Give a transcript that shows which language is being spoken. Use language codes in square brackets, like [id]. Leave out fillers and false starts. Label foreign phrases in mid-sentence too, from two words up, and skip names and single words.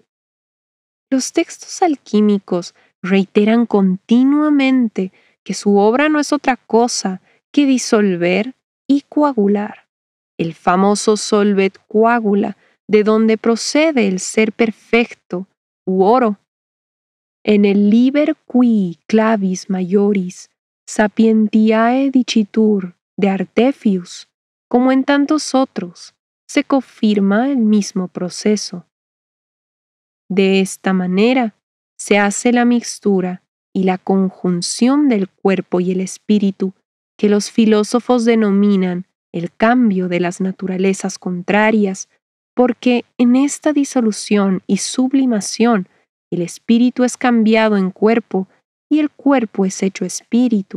[es] Los textos alquímicos reiteran continuamente que su obra no es otra cosa que disolver y coagular. El famoso [la] solvet coagula, [es] de donde procede el ser perfecto, u oro. En el Liber qui clavis majoris sapientiae dicitur de Artefius, como en tantos otros, se confirma el mismo proceso. De esta manera se hace la mixtura y la conjunción del cuerpo y el espíritu que los filósofos denominan el cambio de las naturalezas contrarias, porque en esta disolución y sublimación el espíritu es cambiado en cuerpo y el cuerpo es hecho espíritu.